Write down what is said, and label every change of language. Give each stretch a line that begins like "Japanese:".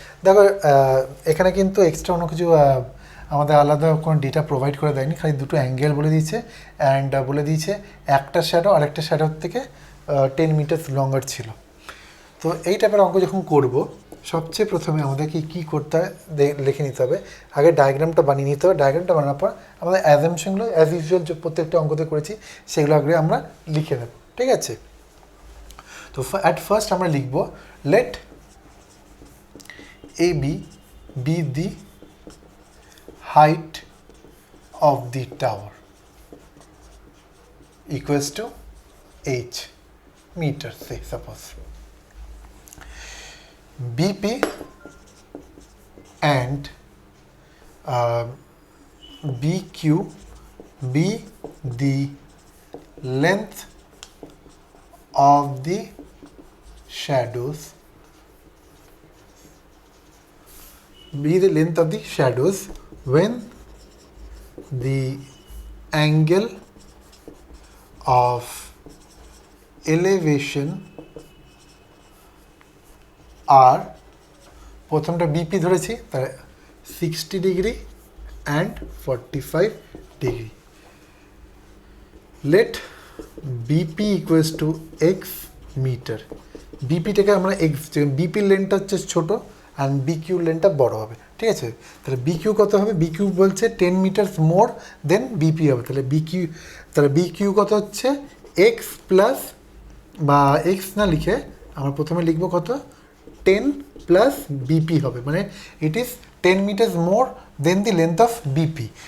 Bangla: দেখো এখানে কিন্তু এক্সট্রা অন্য কিছু আমাদের আলাদা কোনো ডেটা প্রোভাইড করে দেয়নি, খালি দুটো অ্যাঙ্গেল বলে দিয়েছে অ্যান্ড বলে দিয়েছে একটা শ্যাডো আরেকটা শ্যাডোর থেকে 10 মিটার লঙ্গার ছিল। তো এই টাইপের অঙ্ক যখন করব সবচেয়ে প্রথমে আমাদেরকে কী করতে হয় লিখে নিতে হবে, আগে ডায়াগ্রামটা বানিয়ে নিতে হবে। ডায়াগ্রামটা বানানোর পর আমাদের অ্যাজাম্পশনগুলো অ্যাজ ইউজুয়াল যে প্রত্যেকটা অঙ্কতে করেছি সেগুলো আগে আমরা লিখে নেব, ঠিক আছে। তো অ্যাট ফার্স্ট আমরা লিখব
English: let AB be the height of the tower equals to h meter, say suppose BP and BQ be the length of the shadows, be the length of the shadows when the angle of elevation are,
Bangla: প্রথমটা BP ধরেছি তার
English: 60 degree and 45 degree.
Bangla: Late BP equals to x metre, বিপিটাকে আমরা x, বিপির লেনটা হচ্ছে ছোটো and bq লেনটা বড় হবে, ঠিক আছে। তাহলে বিকিউ কত হবে, বিকিউ বলছে 10 মিটার্স মোর দেন বিপি হবে, তাহলে বিকিউ কত হচ্ছে এক্স প্লাস, বা এক্স না লিখে আমরা প্রথমে লিখবো কত 10 প্লাস বিপি হবে, মানে
English: It is 10 metres more than the length of BP.